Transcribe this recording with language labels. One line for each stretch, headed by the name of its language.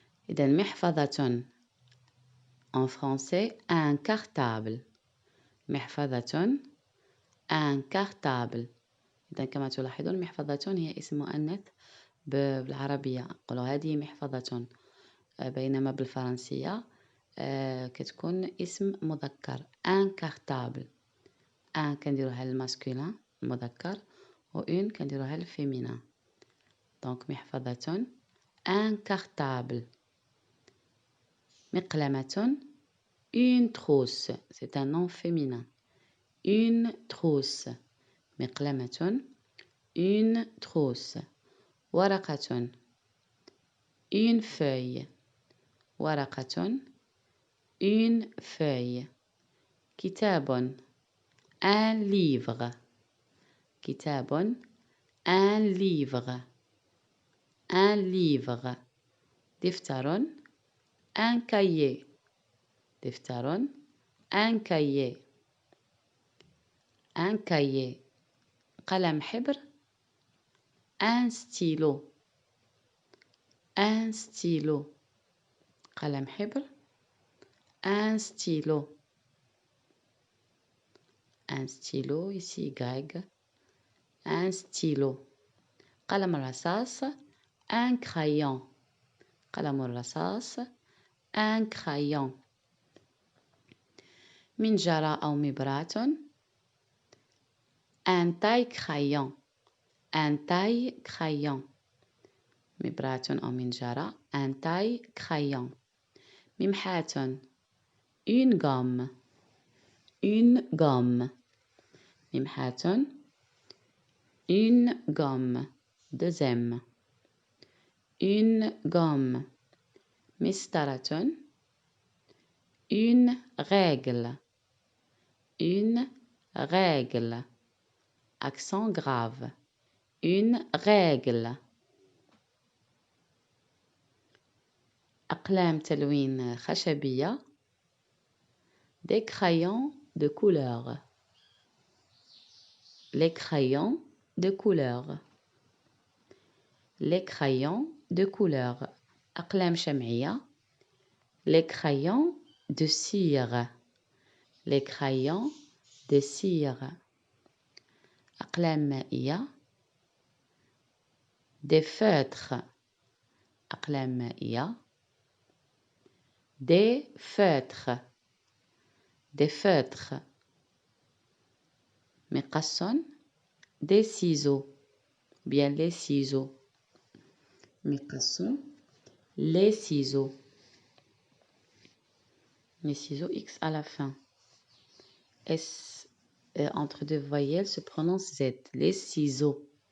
French: إذا محفظة en français un cartable. محفظة un cartable.
Arabic: إذا كما تلاحظون محفظة هي اسم مؤنث بالعربية، نقولوا هذه محفظة، بينما بالفرنسية كتكون اسم مذكر ان كارتابل. ان كنديروها للماسكولين المذكر و اون كنديروها للفيمينين. دونك محفظة ان كارتابل.
French: مقلمة une trousse، c'est un nom féminin. une trousse. مقلمة une trousse. ورقة une feuille. ورقة une feuille. كتاب un livre. كتاب un livre. un livre. دفتر un cahier. دفتر un cahier. un cahier. قلم حبر un stylo. un stylo. قلم حبر un stylo. un stylo ici Y. un stylo. قلم الرصاص un crayon. قلم الرصاص un crayon. منجرة أو مبراة un taille crayon. un taille crayon. مبراة أو منجرة un taille crayon. ممحاة une gomme. une gomme. ممحاة une gomme. deux M. une gomme. مسطرة une règle. une règle. Accent grave. une règle. أقلام تلوين خشبية des crayons de couleur. les crayons de couleur. les crayons de couleur. أقلام شمعية les crayons de cire. les crayons de cire. أقلام مائية des feutres. أقلام مائية des feutres. des feutres. مقص des ciseaux. bien les ciseaux. مقص les ciseaux. les ciseaux X à la fin. S entre deux voyelles se prononce Z. les ciseaux.